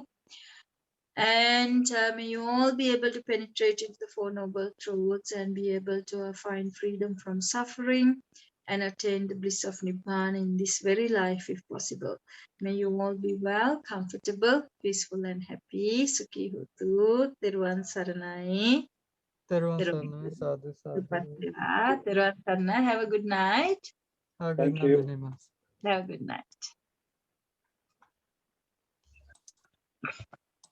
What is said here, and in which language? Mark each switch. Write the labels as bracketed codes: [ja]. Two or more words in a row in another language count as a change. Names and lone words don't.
[en] And may you all be able to penetrate into the Four Noble Truths and be able to find freedom from suffering and attain the bliss of Nibbana in this very life, if possible. May you all be well, comfortable, peaceful, and happy. [pi] Sukhi hotu. [si] තෙරුවන් සරණයි. තෙරුවන් සරණයි. [pi] Sadhu, sadhu. [si] තෙරුවන් සරණයි. [en] Have a good night. Have a good Thank night, you. Mehin. Have a good night.